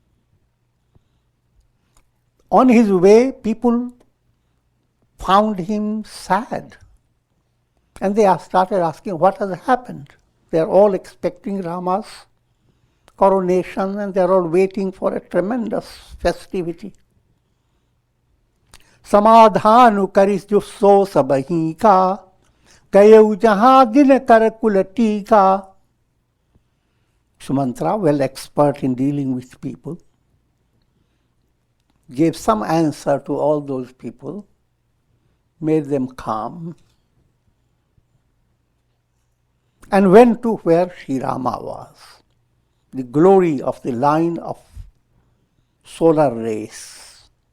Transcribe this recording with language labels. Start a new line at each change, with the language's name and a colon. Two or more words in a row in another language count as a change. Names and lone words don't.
English: On his way, people found him sad. And they started asking, what has happened? They are all expecting Rama's coronation and they are all waiting for a tremendous festivity.
Awadhi: समाधानु करिस जो सो सबही का, गयउ जहाँ दिन कर कुलटी का.
English: Sumantra, well expert in dealing with people, gave some answer to all those people, made them calm, and went to where Sri Rama was. The glory of the line of solar rays.